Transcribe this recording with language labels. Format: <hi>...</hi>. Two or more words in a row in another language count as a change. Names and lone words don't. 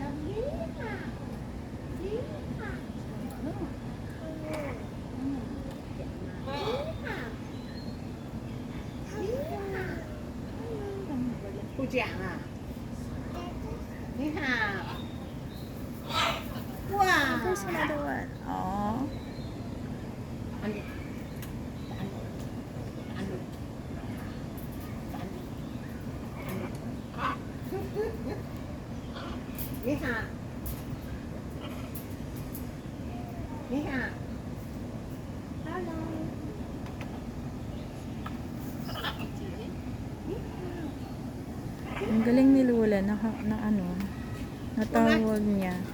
<zh>你好，你好，不讲啊？你好。哇！</zh> <en>There's another one. Oh.</en> <zh>你好，你好。</zh> <tl>Ang galing ni Lola natawag niya.</tl>